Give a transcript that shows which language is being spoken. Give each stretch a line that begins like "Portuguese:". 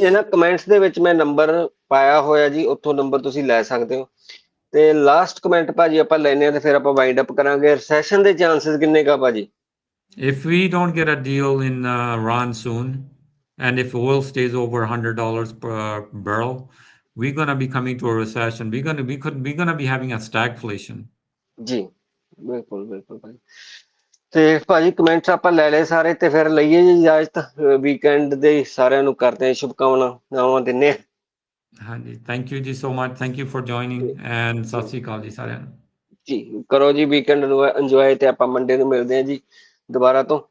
Punjabi: ਇਹਨਾਂ ਕਮੈਂਟਸ ਦੇ ਵਿੱਚ ਮੈਂ ਨੰਬਰ ਪਾਇਆ ਹੋਇਆ ਜੀ, ਉੱਥੋਂ ਨੰਬਰ ਤੁਸੀਂ ਲੈ ਸਕਦੇ ਹੋ। ਤੇ ਲਾਸਟ ਕਮੈਂਟ ਭਾਜੀ ਆਪਾਂ ਲੈਨੇ ਆ ਤੇ ਫਿਰ ਆਪਾਂ ਵਾਈਂਡ ਅਪ ਕਰਾਂਗੇ। ਰਿਸੈਸ਼ਨ ਦੇ ਚਾਂਸਸ ਕਿੰਨੇ ਕਾ ਭਾਜੀ?
English: If we don't get a deal in Iran soon, and if oil stays over $100 per barrel, we're going to be coming to a recession. We're going to be having a stagflation.
Punjabi: ਜੀ ਬਿਲਕੁਲ ਬਿਲਕੁਲ ਭਾਜੀ। ਤੇ ਭਾਜੀ comments ਆਪਾਂ ਲੈ ਲਏ ਸਾਰੇ, ਤੇ ਫਿਰ ਲਈਏ ਜੀ ਇਜਾਜ਼ਤ। ਵੀਕਐਂਡ ਦੇ ਸਾਰਿਆਂ ਨੂੰ ਕਰਦੇ ਸ਼ੁਭਕਾਮਨਾਵਾਂ ਦਿੰਦੇ ਆ।
English: ਹਾਂਜੀ, thank you ji so much, thank you for joining, and
Punjabi: Sat Sri ਅਕਾਲ ਜੀ ਸਾਰਿਆਂ ਨੂੰ। ਜੀ ਕਰੋ ਜੀ ਵੀਕਐਂਡ ਨੂੰ ਇੰਜੋਏ, ਤੇ ਆਪਾਂ ਮੰਡੇ ਨੂੰ ਮਿਲਦੇ ਆ ਜੀ ਦੁਬਾਰਾ ਤੋਂ।